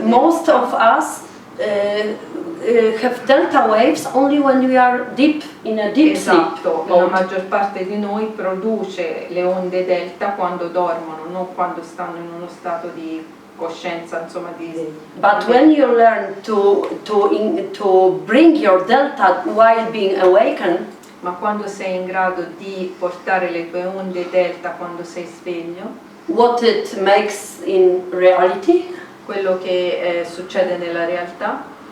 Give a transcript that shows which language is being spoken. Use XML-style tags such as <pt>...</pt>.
<en>Most of us have delta waves only when we are deep in a deep</en> <it>Esatto,</it> <en>sleep.</en> <it>la maggior parte di noi produce le onde delta quando dormono, non quando stanno in uno stato di coscienza, insomma di...</it> <en>But when you learn to bring your delta while being awakened,</en> <it>Ma quando sei in grado di portare le tue onde delta quando sei sveglio,</it> <en>what it makes in reality,</en> <it>quello che succede nella realtà,</it>